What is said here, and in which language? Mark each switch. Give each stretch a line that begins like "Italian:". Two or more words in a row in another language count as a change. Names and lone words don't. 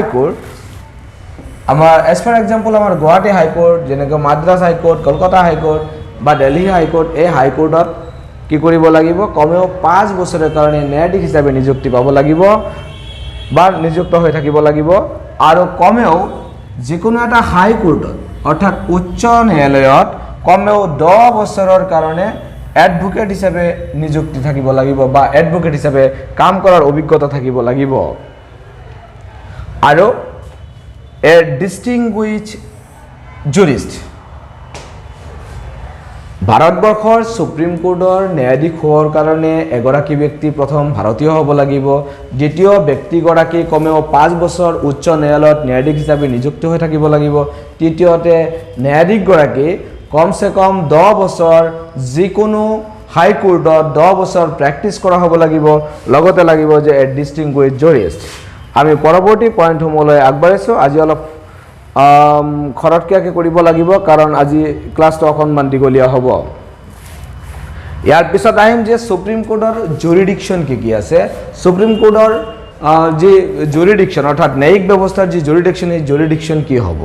Assamese: কোৰ্ট আমাৰ এজ ফৰ এক্সাম্পল আমাৰ গুৱাহাটী হাই কোৰ্ট যেনেকৈ মাদ্ৰাজ হাই কোৰ্ট কলকাতা হাই কোৰ্ট বা দিল্লী হাই কোৰ্ট এই
English: high courtত
Assamese: কি কৰিব লাগিব কমেও 5 বছৰৰ কাৰণে ন্যায়াধীশ হিচাপে নিযুক্তি পাব লাগিব বা নিযুক্ত হৈ থাকিব লাগিব আৰু কমেও যিকোনো এটা
English: high courtত
Assamese: অৰ্থাৎ উচ্চ ন্যায়ালয়ত কমেও 10 বছৰৰ কাৰণে এডভোকেট হিচাপে নিযুক্তি থাকিব লাগিব বা এডভোকেট হিচাপে কাম কৰাৰ অভিজ্ঞতা থাকিব লাগিব আৰু
English: a distinguished jurist
Assamese: ভাৰতবৰ্ষৰ
English: supreme courtৰ
Assamese: ন্যায়াধীশ হোৱাৰ কাৰণে এগৰাকী ব্যক্তি প্ৰথম ভাৰতীয় হ'ব লাগিব দ্বিতীয় ব্যক্তিগৰাকী কমেও 5 বছৰ উচ্চ ন্যায়ালয়ত ন্যায়াধীশ হিচাপে নিযুক্ত হৈ থাকিব লাগিব তৃতীয়তে ন্যায়াধীশগৰাকী কমসে কম 10 বছৰ যিকোনো
English: high courtত
Assamese: 10 বছৰ প্ৰেক্টিছ কৰা হ'ব লাগিব লগতে লাগিব যে
English: a distinguished jurist
Assamese: আমি পৰৱৰ্তী পইণ্টসমূহলৈ আগবাঢ়িছো আজি অলপ খৰতকীয়াকৈ কৰিব লাগিব কাৰণ আজি ক্লাছটো অকণমান দীঘলীয়া হ'ব ইয়াৰ পিছত আহিম যে
English: supreme courtৰ
Assamese: জুৰিডিকশ্যন কি আছে
English: supreme courtৰ
Assamese: যি জুৰিডিকশ্যন অৰ্থাৎ ন্যায়িক ব্যৱস্থাৰ যি জুৰিডিকশ্যন এই জুৰিডিকশ্যন কি হ'ব